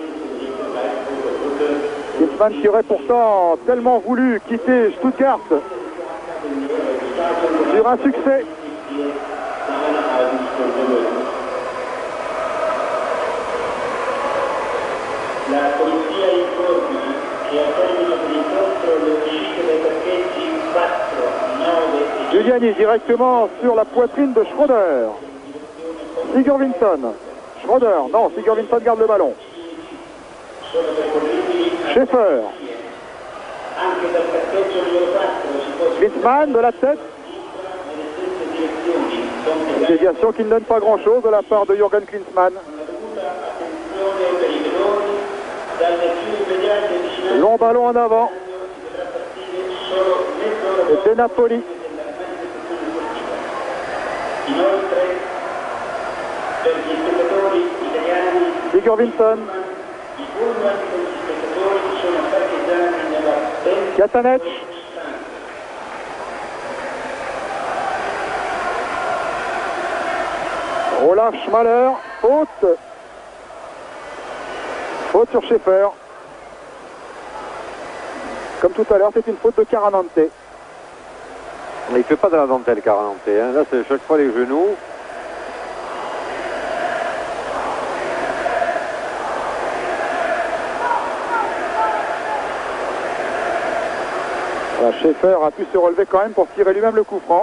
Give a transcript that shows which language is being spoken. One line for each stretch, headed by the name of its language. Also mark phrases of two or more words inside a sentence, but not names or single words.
French: Griezmann qui aurait pourtant tellement voulu quitter Stuttgart sur un succès.
Italian: La polizia informa che a termine dell'incontro l'uscita dai parcheggi 4, 9 e 10.
French: Giuliani directement sur la poitrine de Schroeder. Sigurvinsson. Schroeder, non, Sigurvinsson garde le ballon. Schaeffer.
Italian: Anche dal parcheggio numero 4 si può
French: Griezmann de la tête.
Italian: nelle stesse direzioni.
French: Une déviation qui ne donne pas grand-chose de la part de Jürgen Klinsmann.
Italian: Attenzione per i pedoni, dalle più immediate vicinanze
French: Long ballon en avant.
Italian: dovrà partire solo mezz'ora
French: Et De Napoli.
Italian: Inoltre, per gli spettatori italiani,
French: Sigurvinsson.
Italian: i pullman con gli spettatori sono parcheggiati nella ben
French: Katanec. Olaf Schmaler. Faute. Faute sur Schaeffer. Comme tout à l'heure, c'est une faute de Caranante. Il ne fait pas de la dentelle, Caranante. Hein. Là, c'est chaque fois les genoux. Voilà, Schaeffer a pu se relever quand même pour tirer lui-même le coup franc.